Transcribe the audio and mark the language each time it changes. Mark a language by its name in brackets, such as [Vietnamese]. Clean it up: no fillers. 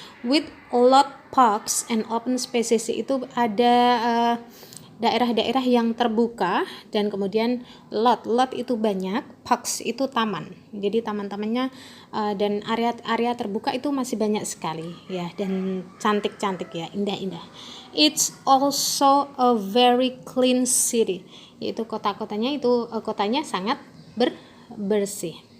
[English] With a lot parks and open spaces, [Indonesian] itu ada daerah-daerah yang terbuka, dan kemudian lot itu banyak, parks itu taman. Jadi taman-tamannya dan area terbuka itu masih banyak sekali ya, dan cantik-cantik ya, indah-indah. [English] It's also a very clean city. [Indonesian] Yaitu kotanya sangat bersih.